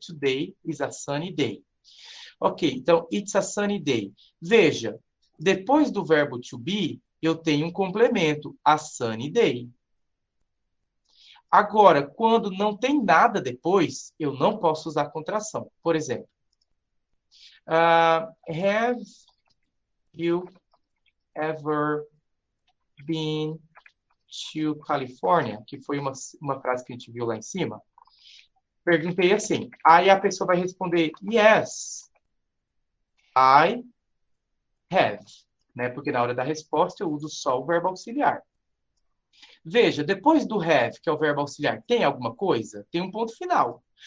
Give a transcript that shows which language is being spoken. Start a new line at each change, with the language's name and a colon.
English: Today is a sunny day. Ok, então, it's a sunny day.
Portuguese: Veja, depois do verbo to be, eu tenho um complemento, a sunny day. Agora, quando não tem nada depois, eu não posso usar contração. Por exemplo,
English: Have you ever been to California?
Portuguese: Que foi uma frase que a gente viu lá em cima. Perguntei assim. Aí a pessoa vai responder, yes, I have. Né? Porque na hora da resposta eu uso só o verbo auxiliar. Veja, depois do have, que é o verbo auxiliar, tem alguma coisa? Tem um ponto final.